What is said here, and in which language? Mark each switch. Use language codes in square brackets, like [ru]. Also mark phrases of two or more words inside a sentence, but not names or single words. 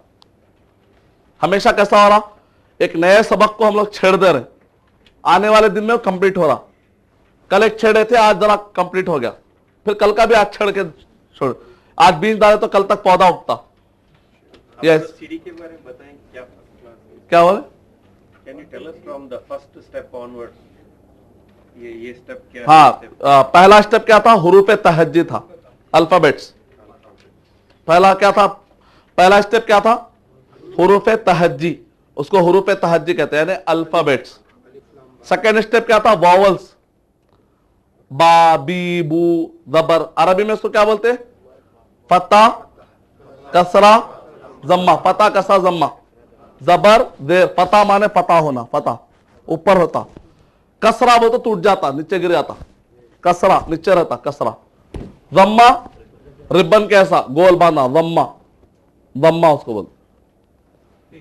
[hi] हमेशा कैसा हो रहा, एक नए सबक को हम लोग छेड़ दे रहे, आने वाले दिन में वो कंप्लीट हो रहा। कल एक छेड़े थे, आज जरा कंप्लीट हो गया, फिर कल का भी आज छेड़ के छोड़। आज बीज डाले तो कल तक पौधा उगता। यस, सीढ़ी के बारे में बताएं, क्या फर्स्ट क्लास है? क्या बोले? [en] can you tell us from the first step onwards, [hi] ये स्टेप क्या है? हाँ, पहला स्टेप क्या था? [ar] حروف تهجي [hi] था, अल्फाबेट्स। पहला क्या था? पहला स्टेप क्या था? [ar] حروف تهجي, [hi] उसको [ar] حروف تهجي [hi] कहते हैं, यानी अल्फाबेट्स। [en] second step [hi] क्या था? वॉवल्स, बा, बी, बू, जबर। अरबी में उसको क्या बोलते हैं? [ar] فتحة، كسرة, जम्मा। فتحة، كسرة، ضمة, [hi] जबर, देर। फता माने पता होना, फता ऊपर होता। कसरा वो तो टूट जाता, नीचे गिर जाता। कसरा नीचे रहता, कसरा। जम्मा रिबन कैसा गोल बांधा, जम्मा, जम्मा उसको बोलते।